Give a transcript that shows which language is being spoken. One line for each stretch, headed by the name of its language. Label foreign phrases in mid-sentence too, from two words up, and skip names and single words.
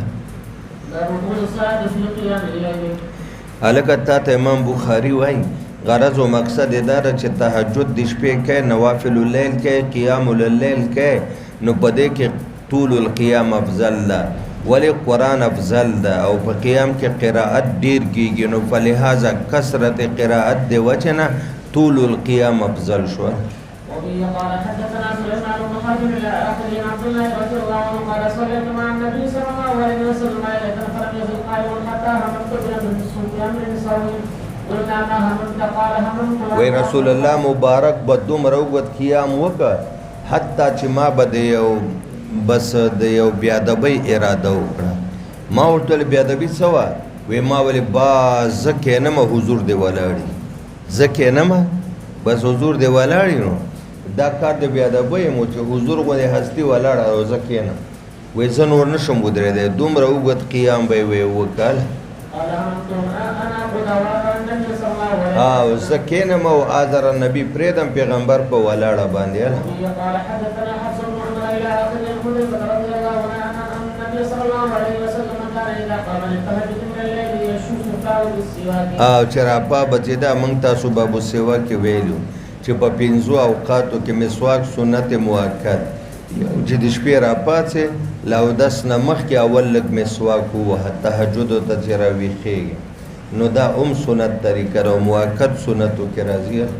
Pashto: هلکه تا ته امام بخاري وایي غرض و مقصد یې دا ده چې تهجد د شپې کوي
Arabic: نوافل اللیل
Pashto: کوي
Arabic: قیام اللیل
Pashto: کوي نو په دې کې
Arabic: طول القیام
Pashto: افضل ده ولی قرآن افضل ده او په قیام کې قرائت ډیر کیږي نو فلهذا کثرت قرائت د وجه نه
Arabic: طول القیام
Pashto: افضل شو
Arabic: وبه قال حدثنا سليمان بن حرب الى اخره عن عبد الله رضي الله عنه قال صليت مع النبي صلى الله عليه وسلم ليله فلم يزل قائما حتى هممت بامر سوي قلنا ما هممت قال هممت
Pashto: وی رسول الله مبارک به دومره اوږد قیام وکړه حتی چې ما به د یو بس د یو بیادبۍ اراده وکړه ما ورته ویل بیادبي څه وه وی ما ولې با زه کښېنمه حضور دې ولاړي زه کښېنمه بس حضور دې ولاړي نو دا کار د بیادبۍ مو چې حضور غوندې هستي ولاړه او زه کښېنم وی زه نور نشم ودرېدی دومره اوږد قیام به یې وکړ او زه کښېنم او آذر النبي پرېږدم پیغمبر په ولاړه باندې
Arabic: قال حدثنا حفص بن عمر الى اخره الخديجه رضي الله عنها ان النبي صلى الله عليه وسلم كان اذا قام للتهجد من الليل يشوف فاه بالسواك
Pashto: او چې راپا بچې دا موږ تاسو
Arabic: باب السواک
Pashto: کې ویلو چې په 5 اوقاتو کې مسواک سنت مؤکد چې د شپې راپاڅې له اودس نه مخکې اول لږ مسواک ووهه تهجدو ته چې راویښېږي نو دا سنت طریقه ده مؤکد سنتو کې راځي